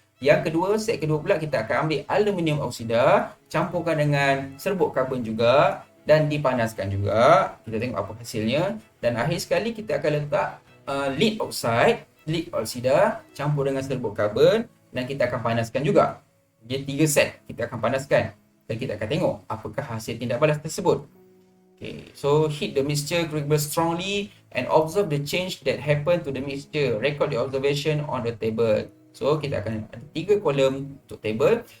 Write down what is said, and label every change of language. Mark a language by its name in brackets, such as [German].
[Malay] Yang kedua, set kedua pula kita akan ambil aluminium oksida, campurkan dengan serbuk karbon juga dan dipanaskan juga. Kita tengok apa hasilnya. Dan akhir sekali kita akan letak lead oksida campur dengan serbuk karbon dan kita akan panaskan juga. Dia 3 set kita akan panaskan dan kita akan tengok apakah hasil tindak balas tersebut. [English] Okay, so heat the mixture strongly and observe the change that happen to the mixture. Record the observation on the table. [Malay] So kita akan ada 3 kolom untuk table.